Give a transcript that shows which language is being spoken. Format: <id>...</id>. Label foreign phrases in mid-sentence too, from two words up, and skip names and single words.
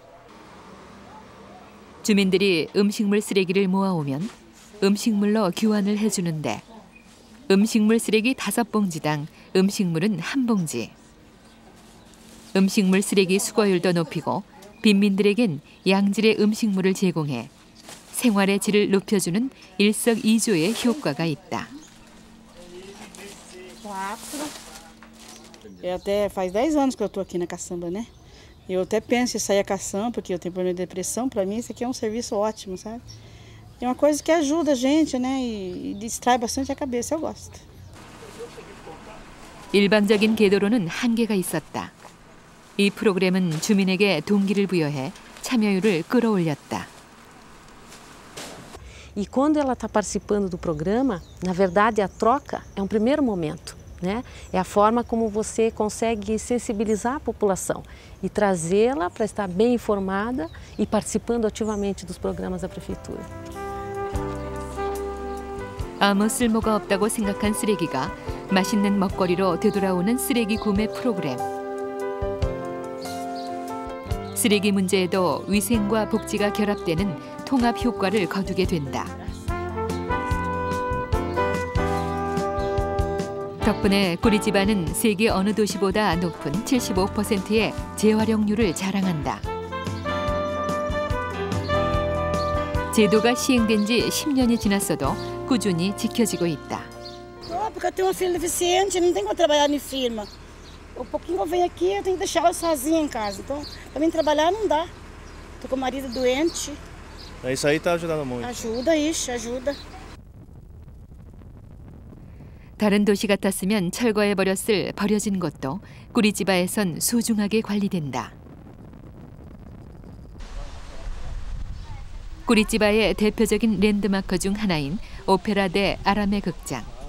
<ko>주민들이 음식물 쓰레기를 모아오면 음식물로 교환을 해주는데 음식물 쓰레기 5봉지당 음식물은 1봉지. 음식물 쓰레기 수거율도 높이고 빈민들에겐 양질의 음식물을 제공해 생활의 질을 높여주는 일석이조의 효과가 있다.</ko> <pt>Até faz 10 anos que eu estou aqui na caçamba, né? Eu até penso em sair a caçamba, porque eu tenho problema de depressão. Para mim, isso aqui é um serviço ótimo, sabe? É uma coisa que ajuda a gente, né? E distrai bastante a cabeça. Eu gosto.</pt> <ko>일방적인 계도로는 한계가 있었다. 이 프로그램은 주민에게 동기를 부여해 참여율을 끌어올렸다.</ko> <pt>E quando ela está participando do programa, na verdade a troca é um primeiro momento, né? É a forma como você consegue sensibilizar a população e trazê-la para estar bem informada e participando ativamente dos programas da prefeitura.</pt> <ko>아무 쓸모가 없다고 생각한 쓰레기가 맛있는 먹거리로 되돌아오는 쓰레기 구매 프로그램. 쓰레기 문제에도 위생과 복지가 결합되는 통합 효과를 거두게 된다. 덕분에 꾸리지바는 세계 어느 도시보다 높은 75%의 재활용률을 자랑한다. 제도가 시행된 지 10년이 지났어도 꾸준히 지켜지고 있다.</ko> <pt>Porque eu tenho uma filha deficiente, não tem como trabalhar em firma. O pouquinho que eu venho aqui, eu tenho que deixar ela sozinha em casa. Então, para mim trabalhar não dá. Tô com o marido doente. Isso aí tá ajudando muito. Ajuda, isso, ajuda.</pt> <ko>다른 도시 같았으면 철거해버렸을 버려진 것도 꾸리지바에선 소중하게 관리된다. 꾸리지바의 대표적인 랜드마크 중 하나인 오페라 데 아라메 극장.</ko>